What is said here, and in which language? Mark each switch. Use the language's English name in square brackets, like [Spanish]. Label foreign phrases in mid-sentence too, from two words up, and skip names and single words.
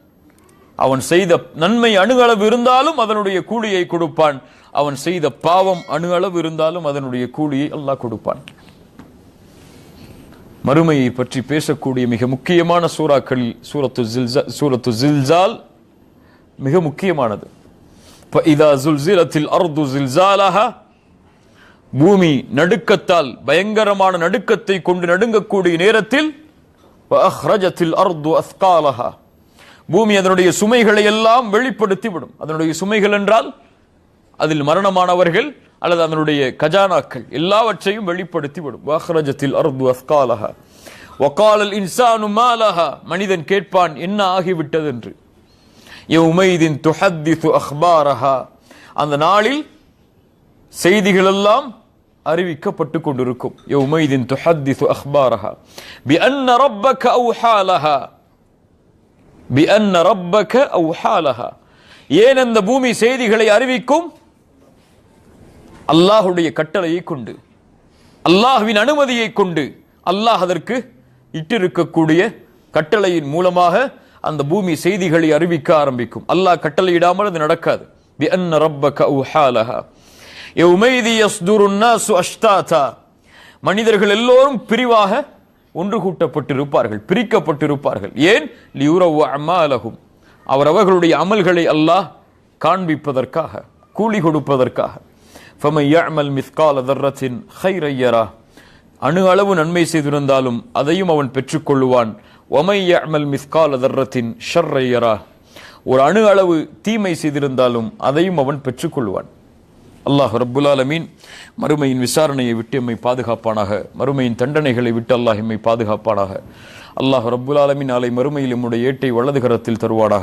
[Tamil] அவன் செய்த நன்மை அணு அளவு இருந்தாலும் அதனுடைய கூலியை கொடுப்பான், அவன் செய்த பாவம் அணு அளவு இருந்தாலும் அதனுடைய கூலியை அல்லாஹ் கொடுப்பான். மறுமையை பற்றி பேசக்கூடிய மிக முக்கியமான சூறாக்களில் சூரத்து ஜில்சால் மிக முக்கியமானது. [Arabic] فَإِذَا زُلْزِلَتِ الْأَرْضُ زِلْزَالَهَا [Tamil] பூமி நடுக்கத்தால் பயங்கரமான நடுக்கத்தை கொண்டு நடுங்கக்கூடிய நேரத்தில் [Arabic] وَأَخْرَجَتِ الْأَرْضُ أَثْقَالَهَا [Tamil] பூமி அதனுடைய சுமைகளை எல்லாம் வெளிப்படுத்தி விடும். அதனுடைய சுமைகள் என்றால் அதில் மரணமானவர்கள் அல்லது அதனுடைய கஜானாக்கள் எல்லாவற்றையும் வெளிப்படுத்தி விடும். [Arabic] وَأَخْرَجَتِ الْأَرْضُ أَثْقَالَهَا وَقَالَ الْإِنسَانُ مَا لَهَا [Tamil] மனிதன் கேட்பான் என்ன ஆகிவிட்டது என்று. [Arabic] يَوْمَئِذٍ تُحَدِّثُ أَخْبَارَهَا [Tamil] அந்த நாளில் செய்திகள் எல்லாம் அறிவிக்கப்பட்டு கொண்டிருக்கும். [Arabic] يَوْمَئِذٍ تُحَدِّثُ أَخْبَارَهَا بِأَنَّ رَبَّكَ أَوْحَى لَهَا بِأَنَّ رَبَّكَ أَوْحَى لَهَا [Tamil] ஏன் அந்த பூமி செய்திகளை அறிவிக்கும்? அல்லாஹ்வுடைய கட்டளையை கொண்டு, அல்லாஹ்வின் அனுமதியை கொண்டு, அல்லாஹ் அதற்கு இட்டிருக்கக்கூடிய கட்டளையின் மூலமாக அந்த பூமி செய்திகளை அறிவிக்க ஆரம்பிக்கும். அல்லாஹ் கட்டளையிடாமல் அது நடக்காது. [Arabic] بِأَنَّ رَبَّكَ أَوْحَى لَهَا يَوْمَئِذٍ يَصْدُرُ النَّاسُ أَشْتَاتًا [Tamil] மனிதர்கள் எல்லோரும் பிரிவாக ஒன்று கூட்டப்பட்டிருப்பார்கள், பிரிக்கப்பட்டிருப்பார்கள். ஏன்? [Arabic] ليروا أعمالهم [Tamil] அவர்களுடைய அமல்களை அல்லாஹ் காண்பிப்பதற்காக, கூலி கொடுப்பதற்காக. [Arabic] فَمَنْ يَعْمَلْ مِثْقَالَ ذَرَّةٍ خَيْرًا يَرَهُ [Tamil] அணு அளவு நன்மை செய்திருந்தாலும் அதையும் அவன் பெற்றுக்கொள்ளுவான். [Arabic] وَمَنْ يَعْمَلْ مِثْقَالَ ذَرَّةٍ شَرًّا يَرَهُ [Tamil] ஒரு அணு அளவு தீமை செய்திருந்தாலும் அதையும் அவன் பெற்றுக்கொள்வான். அல்லாஹ் [Arabic] رب العالمين [Tamil] மறுமையின் விசாரணையை விட்டு எம்மை பாதுகாப்பானாக. மறுமையின் தண்டனைகளை விட்டு அல்லாஹ் எம்மை பாதுகாப்பானாக. அல்லாஹ் [Arabic] رب العالمين [Tamil] நாளை மறுமையில் எம்முடைய ஏட்டை வலது கரத்தில் தருவானாக.